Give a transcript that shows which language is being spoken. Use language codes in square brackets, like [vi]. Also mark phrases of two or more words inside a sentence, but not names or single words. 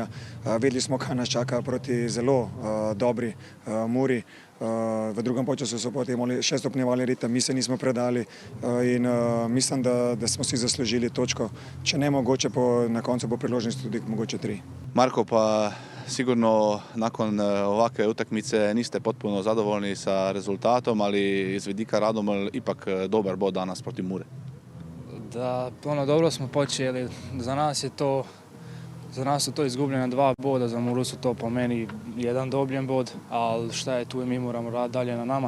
[sl] Vedeli smo, kaj nas čaka proti zelo dobri Muri. V drugem polčasu so potem še stopnjevali ritem, mi se nismo predali in mislim, da smo si zaslužili točko. Če ne mogoče, na koncu bo priložnost tudi mogoče 3. [sr] Marko, pa sigurno nakon ovakve utakmice niste potpuno zadovoljni sa rezultatom, ali iz vidika Radomelj ipak dobar bod danas [sl] proti Mure? [sr] Da, dobro smo počeli. Za nas su to izgubljena 2 boda, za Muru su to po meni 1 dobljen bod, ali šta je tu i mi moramo raditi dalje na nama.